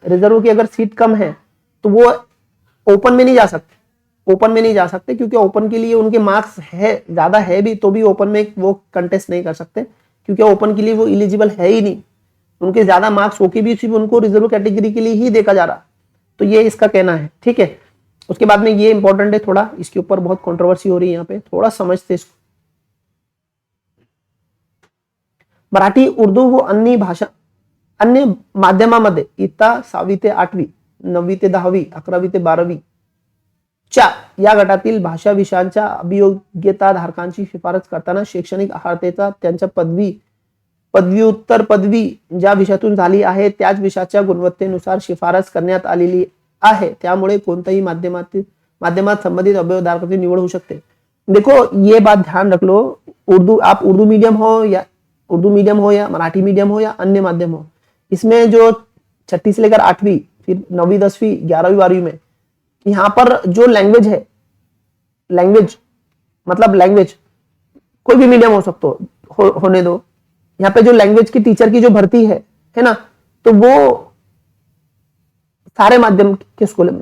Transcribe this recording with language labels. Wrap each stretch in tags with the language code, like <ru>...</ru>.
<hi>Reserve की अगर seat कम है तो वो ओपन में नहीं जा सकते, ओपन में नहीं जा सकते क्योंकि ओपन के लिए उनके मार्क्स है ज्यादा है भी, तो भी ओपन में वो कंटेस्ट नहीं कर सकते क्योंकि ओपन के लिए वो एलिजिबल है ही नहीं, उनके ज्यादा मार्क्स होके भी सिर्फ उनको रिजर्व कैटेगरी के लिए ही देखा जा रहा। तो ये इसका कहना है। ठीक है, उसके बाद में ये इंपॉर्टेंट है थोड़ा, इसके ऊपर बहुत कंट्रोवर्सी हो रही है यहाँ पे, थोड़ा समझते इसको।</hi> <mr>मराठी, उर्दू व अन्य माध्यमामध्ये इयत्ता 6वी ते 8वी, 9वी ते 10वी, 11वी ते 12वी या गटातील भाषा विषयांच्या अभियोग्यता धारकांची शिफारस करताना शैक्षणिक अर्हतेचा त्यांच्या पदव्युत्तर पदवी ज्या विषयातून झाली आहे त्याच विषयाच्या गुणवत्तेनुसार शिफारस करण्यात आलेली आहे। त्यामुळे कोणत्याही माध्यमात संबंधित अभियोगधारकाची निवड होऊ शकते।</mr> <hi>देखो ये बात ध्यान रख लो, आप उर्दू मीडियम हो या मराठी मीडियम हो या अन्य माध्यम हो, इसमें जो 6ठी से लेकर 8वीं, फिर 9वीं 10वीं 11वीं 12वीं में यहाँ पर जो लैंग्वेज है, लैंग्वेज मतलब लैंग्वेज कोई भी मीडियम हो सकता होने दो, यहाँ पे जो लैंग्वेज की टीचर की जो भर्ती है ना, तो वो सारे माध्यम के स्कूल है।</hi>